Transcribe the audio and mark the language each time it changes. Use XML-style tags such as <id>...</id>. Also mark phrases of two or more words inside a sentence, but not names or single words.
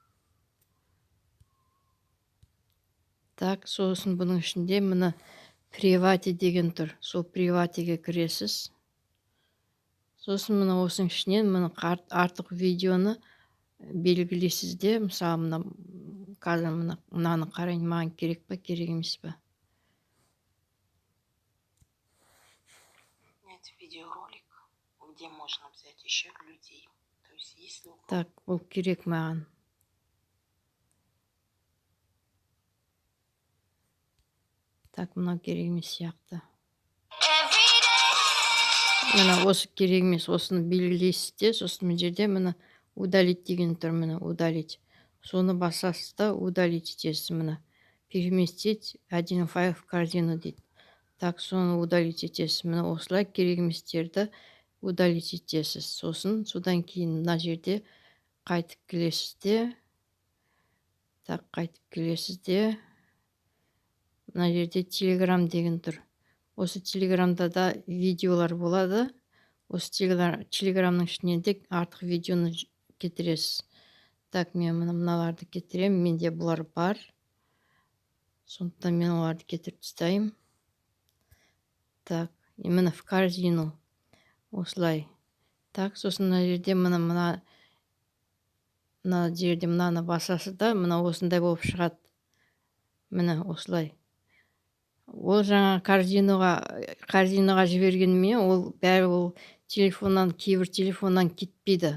<kk>Так, сосын бұның ішінде міне привати деген тұр. Сол приватиге кіресіз. Сосын міне осының ішінен міне артық видеоны белгілейсіз де, мысалы мына қазір мынаны қарайын, маған керек па, керек емес па.</kk> <ru>Видеоролик, где можно взять еще людей. То есть, если...</ru> <kk>Так, ол керек маған. Так, мынау керек емес сияқты. Мына осы керек емес, осыны белгілейсіз де, сосын мына жерде мына удалить деген тұр, міне удалить. Соны басасыз да удалить етесіз, міне</kk> <ru>переместить один файл в корзину</ru> <kk>дейді. Так, соны удалить етесіз, міне осылай керек еместерді удалить етесіз. Сосын содан кейін мына жерде қайтып келесіз де. Так, қайтып келесіз де. Мына жерде Telegram деген тұр. Осы Telegramда да видеолар болады. Осы Telegramның ішінен де артық видеоны кетіресіз. Так, мен мыналарды кетірем. Менде бұлар бар. Сондықтан мен оларды кетіріп тастаймын. Так, міне</kk> <ru>в корзину.</ru> <kk>Осылай. Так, сосын мына жерде мына жерде мынаны басасыз да, мына осындай болып шығады. Міне осылай. Ол жаңа корзинаға жібергенмен, ол бәрі ол телефоннан, кейбір телефоннан кетпейді.</kk>